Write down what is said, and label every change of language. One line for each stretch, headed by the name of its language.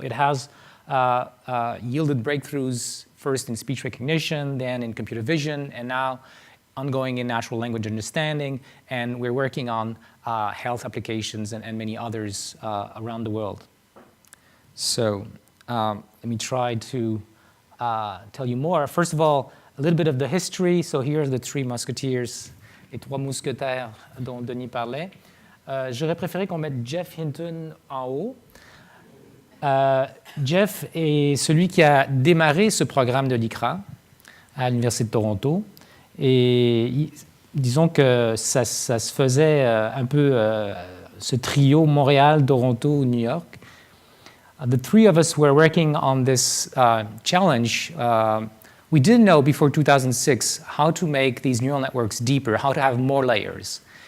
English: It has yielded breakthroughs first in speech recognition, then in computer vision, and now ongoing in natural language understanding. And we're working on health applications and many others around the world. So let me try to tell you more. First of all, a little bit of the history. So here are the three musketeers,
French: les trois mousquetaires dont Denis parlait. J'aurais préféré qu'on mette Jeff Hinton en haut. Jeff est celui qui a démarré ce programme de l'ICRA à l'Université de Toronto. Et disons que ça se faisait un peu ce trio Montréal, Toronto, New York.
English: The three of us were working on this challenge. We didn't know before 2006 how to make these neural networks deeper, how to have more layers.